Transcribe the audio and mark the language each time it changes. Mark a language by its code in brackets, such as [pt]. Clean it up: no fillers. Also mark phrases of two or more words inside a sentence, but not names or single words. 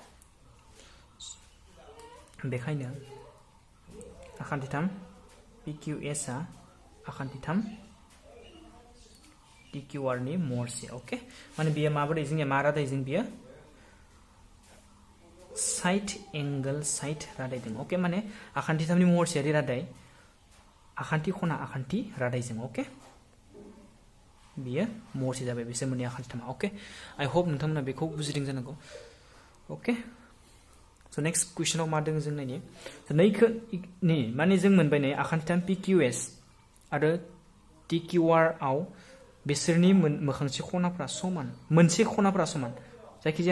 [brx] बेखायनो आखान्थि 3 PQS आ आखान्थि 3 TQR नि मरसे ओके माने बेयो माबोरै जोंनिया मा रादायजों बियो [en] side angle side [brx] रादायदों ओके माने आखान्थि 3 नि मरसेयारि रादाय आखान्थि खना आखान्थि रादायजों ओके बियो मरसे जाबाय बिसोर मोननै आखान्थि 3 ओके [en] I hope [brx] नोंथांमोना बेखौ बुजिदों जानांगौ ओके स' नेक्स्ट कुइसनाव मा दङ जों नायनि नैखो नि माने जों मोनबाय नै आखान्थि 3 PQS आरो TQR आव बिसोरनि मोखांसे खनाफोरा समान मोनसे खनाफोरा समान जायखिजाया